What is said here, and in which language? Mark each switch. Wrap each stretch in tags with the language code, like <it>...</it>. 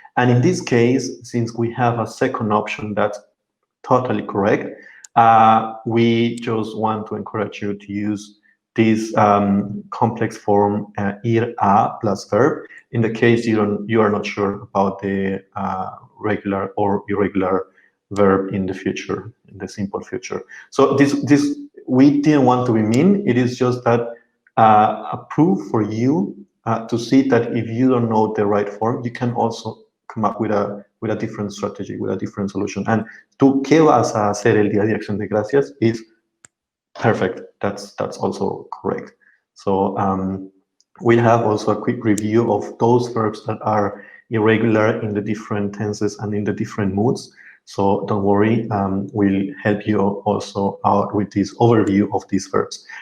<en>And in this case, since we have a second option that's totally correct, we just want to encourage you to use this complex form ir a plus verb in the case you are not sure about the regular or irregular verb in the future, in the simple future. So this we didn't want to be mean. It is just that a proof for you to see that if you don't know the right form, you can also come up with a different strategy, with a different solution.</en> <es>And ¿tú qué vas a hacer el día de Acción de Gracias?</es> <en>Is perfect. That's also correct. So we have also a quick review of those verbs that are irregular in the different tenses and in the different moods. So don't worry, we'll help you also out with this overview of these verbs.</en>